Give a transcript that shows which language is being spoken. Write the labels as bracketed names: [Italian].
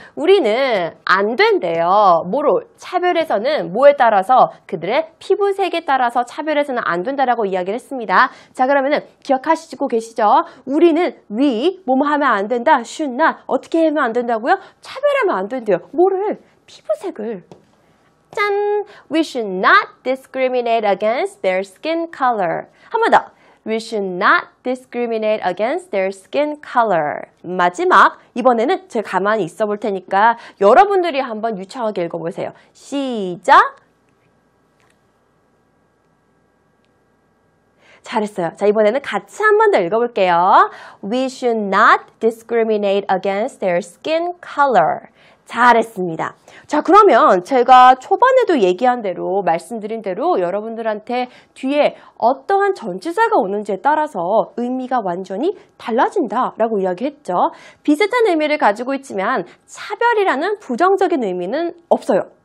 [Korean] 우리는 안 된대요. 뭐로? 차별해서는 뭐에 따라서? 그들의 피부색에 따라서 차별해서는 안 된다라고 이야기를 했습니다. 자, 그러면은 기억하시고 계시죠? 우리는 뭐뭐 하면 안 된다, [English] should not, [Korean] 어떻게 하면 안 된다고요? 차별하면 안 된대요. 뭐를? 피부색을. 짠! [English] We should not discriminate against their skin color. [Korean] 한 번 더. [English] We should not discriminate against their skin color. [Korean] 마지막, 이번에는 제가 가만히 있어 볼 테니까 여러분들이 한번 유창하게 읽어보세요. 시작! 잘했어요. 자, 이번에는 같이 한 번 더 읽어볼게요. [English] We should not discriminate against their skin color. [Korean] 잘했습니다. 자, 그러면 제가 초반에도 얘기한 대로 말씀드린 대로 여러분들한테 뒤에 어떠한 전치사가 오는지에 따라서 의미가 완전히 달라진다라고 이야기했죠. 비슷한 의미를 가지고 있지만 차별이라는 부정적인 의미는 없어요.